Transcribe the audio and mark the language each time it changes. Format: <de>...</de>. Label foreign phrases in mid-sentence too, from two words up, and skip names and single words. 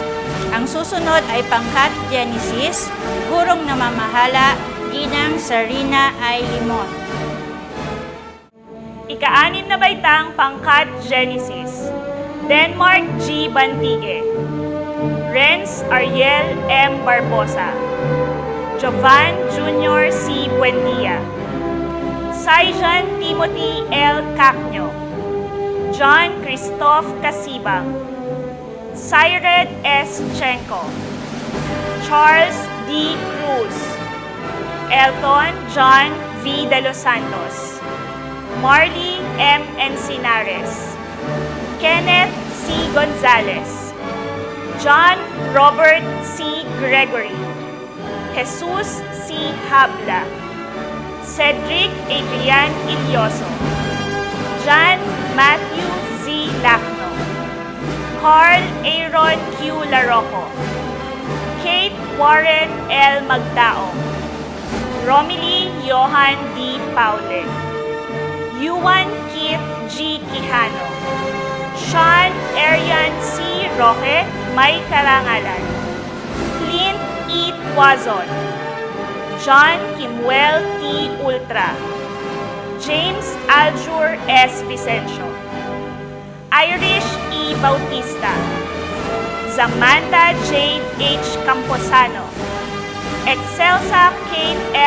<tl>Ang susunod ay pangkat Genesis, gurong namamahala, Ginang Sarina I. Limon. Ika-6 na baitang pangkat Genesis, Denmark G. Bantige, Renz Ariel M. Barbosa, Jovan Jr. C. Buendia, Saijan Timothy L. Cacnyo, John Christoph Casibang, Syred S. Chenko, Charles D. Cruz, Elton John V. De Los Santos, Marley M. Encinares, Kenneth C. Gonzalez, John Robert C. Gregory, Jesus C. Habla, Cedric Adrian Ilioso, John Matthew Z. Lacno, Carl Aaron Q. Larocco, Kate Warren L. Magtao, Romilly Johan D. Paule, Yuan Kit G. Quijano, Sean Arian C. Roque, may karangalan, Clint E. Tuazon, John Kimuel T. Ultra, James Aljur S. Vicencio, Irish E. Bautista, Samantha Jade H. Camposano, Excelsa Kate F.</tl>